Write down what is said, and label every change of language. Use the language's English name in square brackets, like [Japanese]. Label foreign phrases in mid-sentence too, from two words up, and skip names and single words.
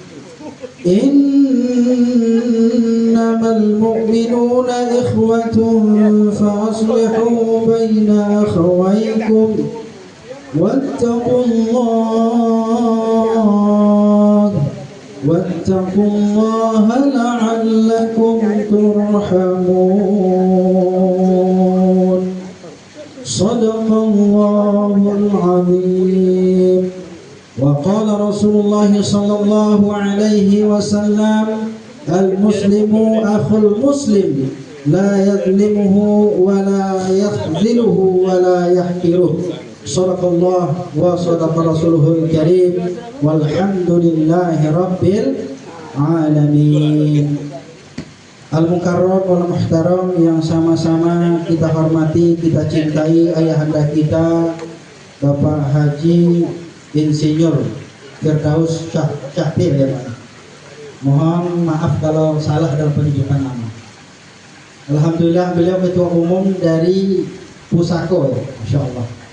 [Arabic] إنما المؤمنون إخوة فأصلحوا بين أخويكم واتقوا الله لعلكم ترحمون. صدق الله العظيم. وقال رسول الله صلى الله عليه وسلم، المسلم أخو المسلم، لا يظلمه ولا يخذله ولا يحقره. صدق الله وصدق رسوله الكريم. والحمد لله رب العالمين. المكرم والمحترم [Indonesian] yang sama-sama kita hormati, kita cintai ayahanda kita Bapak Haji Insinyur Firdaus Syahtir ya Pak. Mohon maaf kalau salah dalam penunjukan nama. Alhamdulillah beliau ketua umum dari Pusako, [Arabic] ما شاء الله.